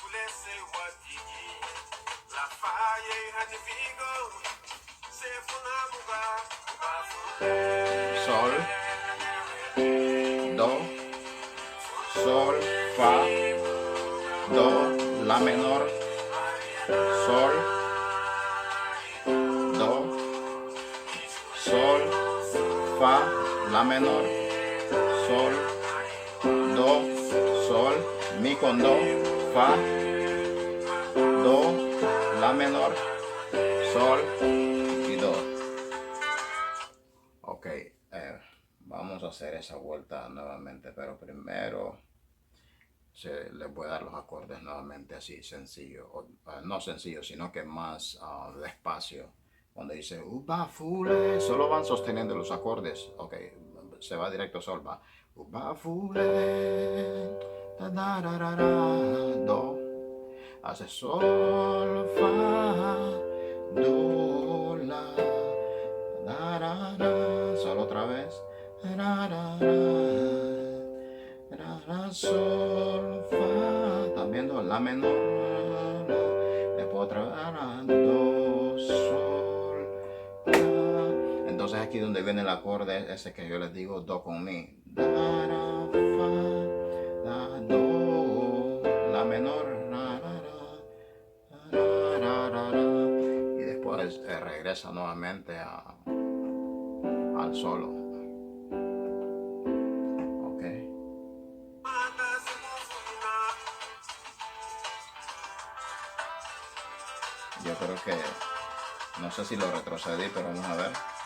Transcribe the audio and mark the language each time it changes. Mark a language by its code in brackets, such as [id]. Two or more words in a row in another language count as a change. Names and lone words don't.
[es] Sol, do, sol, fa, do, la menor, sol, do, sol, fa, la menor, sol, do, sol, mi con do, fa, do, la menor, sol y do. Ok, vamos a hacer esa vuelta nuevamente, pero primero les voy a dar los acordes nuevamente así sencillo, no sencillo, sino que más despacio. Cuando dice uba fule, solo van sosteniendo los acordes. Ok, se va directo a sol, va. Uba fule, da da da da da, do, hace sol, fa, do, la, da da da, solo otra vez, da da da, sol, fa, ¿están viendo? La menor, después otra vez, do, sol, la. Entonces aquí donde viene el acorde ese que yo les digo, do con mi, da, da, fa, da, do, la menor, y después regresa nuevamente al solo. Yo creo que, no sé si lo retrocedí, pero vamos a ver.